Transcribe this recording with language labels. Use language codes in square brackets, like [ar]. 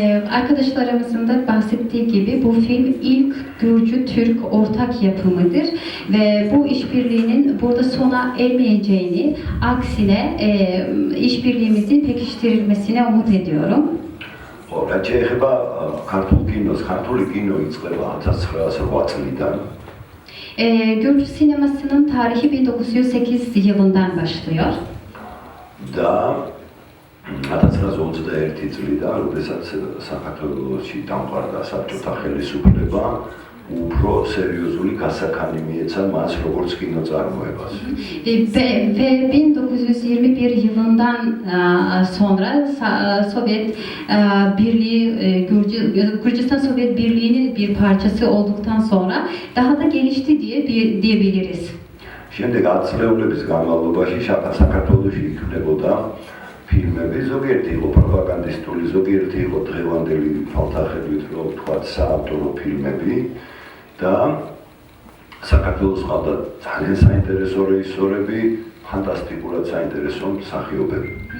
[tr] Arkadaşlarımızın da bahsettiği gibi bu film ilk Gürcü-Türk ortak yapımıdır ve bu işbirliğinin burada sona ermeyeceğini, aksine işbirliğimizin pekiştirilmesine umut ediyorum. [ka] რაც შეეხება ქართულ კინოს, ქართული კინო იწყება 1908 წლიდან. [tr] Gürcü sinemasının tarihi 1908 yılından başlıyor. [ka] და 1921 წლიდან, როდესაც საქართველოში დამყარდა საბჭოთა ხელისუფლება, უფრო სერიოზული გასაქანი მიეცა მას როგორც კინოწარმოებას. [tr] Ve 1921 yılından sonra Sovyet Birliği, Gürcistan Sovyet Birliği'nin bir parçası olduktan sonra daha da gelişti diyebiliriz. [ka] შემდეგ ათწლეულების განმავლობაში საქართველოში იქმნებოდა ფილმები, ზოგიერთი იყო პროპაგანდისტული, ზოგიერთი იყო დღევანდელი ფალთახედვით რო ვთქვათ საავტორო ფილმები და საქართველოს ყავდა ძალიან საინტერესო რეჟისორები, fantastikurat საინტერესო მსახიობები.